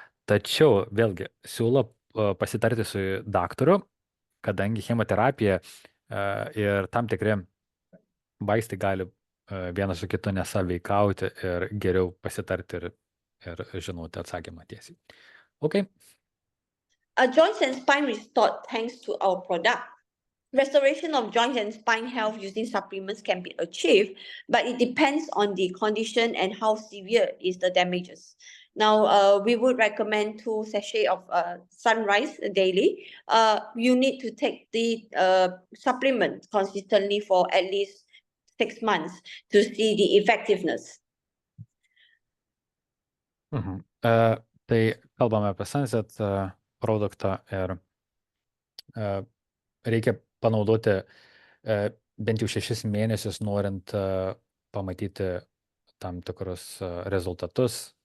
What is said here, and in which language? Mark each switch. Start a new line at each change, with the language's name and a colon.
Lithuanian: Tačiau vėlgi siūlo pasitarti su daktaru, kadangi chemoterapija ir tam tikri vaistai gali vienas su kitu nesąveikauti ir geriau pasitarti ir žinoti atsakymą tiesiai.
English: Okay. Joints and spine restored thanks to our product. Restoration of joints and spine health using supplements can be achieved, but it depends on the condition and how severe is the damages. Now, we would recommend 2 sachets of sunrise daily. You need to take the supplement consistently for at least 6 months to see the effectiveness.
Lithuanian: Tai kalbame apie Sunset produktą ir reikia panaudoti bent jau 6 mėnesius, norint pamatyti tam tikrus rezultatus.